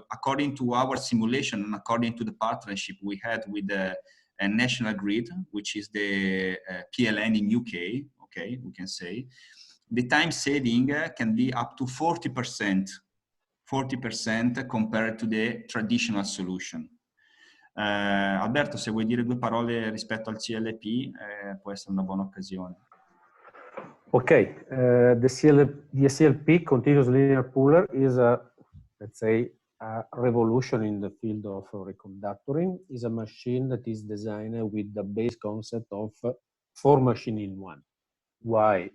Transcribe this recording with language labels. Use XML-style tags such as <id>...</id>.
<en>According to our simulation and according to the partnership we had with a National Grid, which is the PLN in UK, okay, we can say, the time saving can be up to 40% compared to the traditional solution.</en> <it>Alberto, se vuoi dire due parole rispetto al CLP, può essere una buona occasione.</it> <en>Okay, the CLP, continuous linear puller, is a, let's say, a revolution in the field of reconductoring. Is a machine that is designed with the base concept of 4 machines in 1. Why?</en>